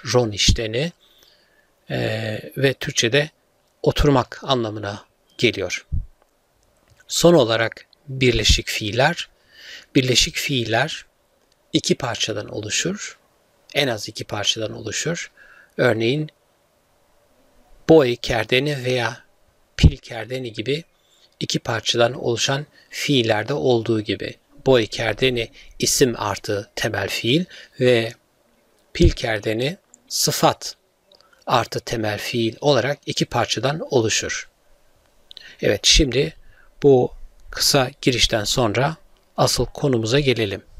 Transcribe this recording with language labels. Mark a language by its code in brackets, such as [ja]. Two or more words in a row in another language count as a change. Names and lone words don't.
[zza] Ro nişteni [tr] ve Türkçe'de oturmak anlamına geliyor. Son olarak birleşik fiiller. Birleşik fiiller iki parçadan oluşur. En az iki parçadan oluşur. Örneğin [zza] boy kerdeni [tr] veya [zza] pil kerdeni [tr] gibi iki parçadan oluşan fiillerde olduğu gibi. [zza] Boy kerdeni [tr] isim artı temel fiil ve [zza] pil kerdeni [tr] sıfat artı temel fiil olarak iki parçadan oluşur. Evet, şimdi bu kısa girişten sonra asıl konumuza gelelim.